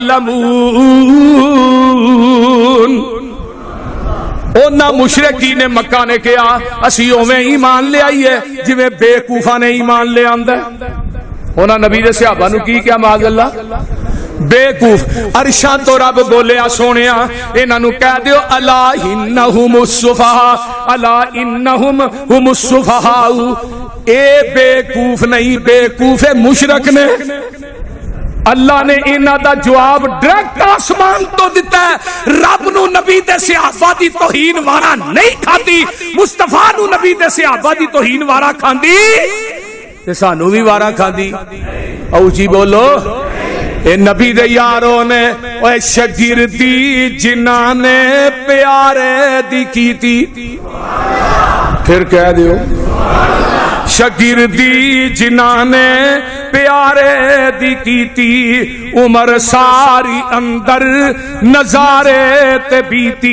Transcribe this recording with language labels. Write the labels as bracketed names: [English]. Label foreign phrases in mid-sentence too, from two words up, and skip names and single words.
[Punjabi] يعلمون اونا مشرکی نے مکہ نے کیا اسی اویں ایمان لے آئیے جویں بے کوفہ نے ایمان لے آندا ہے. اونا نبی دے صحابہ نو کی کیا معاذ اللہ بیوقوف. عرشاں تو رب بولیا سونیا انہاں نو کہہ دیو [Arabic] الا انہم السفہاء الا انہم هم السفہاء. [Punjabi] اے بیوقوف نہیں بیوقوف مشرک نے. اللہ نے انہاں دا جواب ڈائریکٹ آسمان تو دیتا ہے. رب نو نبی دے صحابہ دی توہین وارا نہیں کھاندی, مصطفیٰ نو نبی دے صحابہ دی توہین وارا کھاندی تے سانو بھی وارا کھاندی. او جی بولو اے نبی دے یاروں نے اے شگردی جنہاں نے پیارے دی کیتی. پھر کہہ دیو شگردی جنہاں نے پیارے دی کیتی. عمر ساری اندر نظارے تے بیتی.